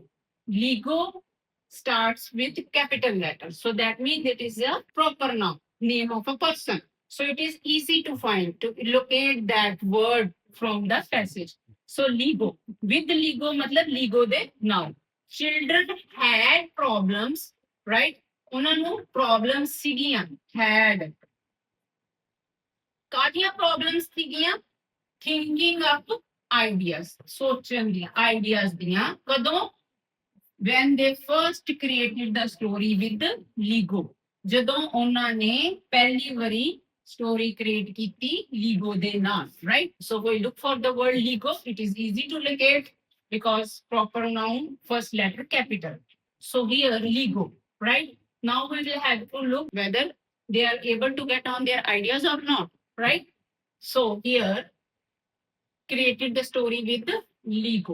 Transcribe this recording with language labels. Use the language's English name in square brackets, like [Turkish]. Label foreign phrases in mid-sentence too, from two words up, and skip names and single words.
[English] Lego starts with capital letters. So that means it is a proper noun, name of a person. So it is easy to find, to locate that word from the passage. So Lego. With Lego, [Punjabi] ਮਤਲਬ Lego ਦੇ [English] noun. Children had problems, right? [Punjabi] ਉਹਨਾਂ ਨੂੰ problems ਸੀਗੀਆਂ, had. ਕਾਹਦੀਆਂ problems ਸੀਗੀਆਂ? [English] Thinking of ideas, [Punjabi] ਸੋਚਣ ਦੀਆਂ, ideas ਦੀਆਂ, ਕਦੋਂ? [English] When they first created the story with Lego. [Punjabi] ਜਦੋਂ ਉਹਨਾਂ ਨੇ ਪਹਿਲੀ ਵਾਰੀ [English] story create [Punjabi] ਕੀਤੀ Lego ਦੇ ਨਾਲ, [English] right? So we look for the word Lego. It is easy to locate because proper noun, first letter capital. So here Lego, right? Now we will have to look whether they are able to get on their ideas or not, right? So here created the story with Lego.